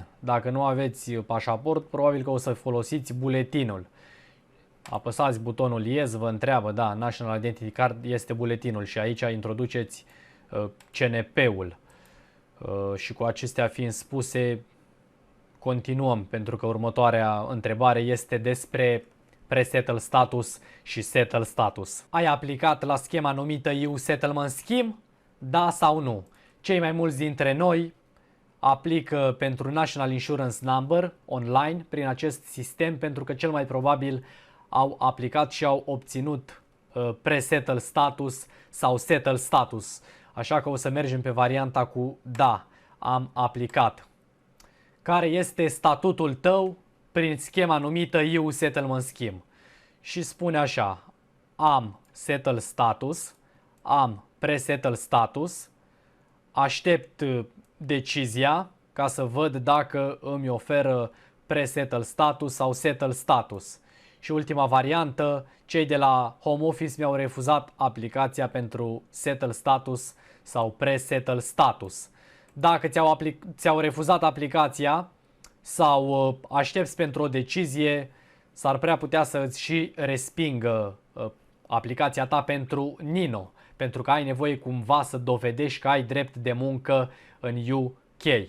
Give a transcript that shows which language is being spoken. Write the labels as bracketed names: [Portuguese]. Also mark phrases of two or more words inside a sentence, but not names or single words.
[Romanian] Dacă nu aveți pașaport, probabil că o să folosiți buletinul. Apăsați butonul Yes, vă întreabă, da, [English] National Identity Card [Romanian] este buletinul și aici introduceți CNP-ul. Și cu acestea fiind spuse, continuăm, pentru că următoarea întrebare este despre [English] pre-settle status [Romanian] și [English] settle status. [Romanian] Ai aplicat la schema numită EU Settlement Scheme? Da sau nu? Cei mai mulți dintre noi aplică pentru [English] National Insurance Number [Romanian] online prin acest sistem, pentru că cel mai probabil au aplicat și au obținut [English] pre-settle status [Romanian] sau [English] settle status. [Romanian] Așa că o să mergem pe varianta cu da, am aplicat. Care este statutul tău prin schema numită EU Settlement Scheme? Și spune așa: am [English] settle status, [Romanian] am [English] pre-settle status, [Romanian] aștept decizia ca să văd dacă îmi oferă [English] pre-settle status [Romanian] sau [English] settle status. [Romanian] Și ultima variantă, cei de la Home Office mi-au refuzat aplicația pentru [English] settle status [Romanian] sau [English] pre-settle status. [Romanian] Dacă ți-au refuzat aplicația sau aștepți pentru o decizie, s-ar prea putea să îți și respingă aplicația ta pentru Nino, pentru că ai nevoie cumva să dovedești că ai drept de muncă în UK.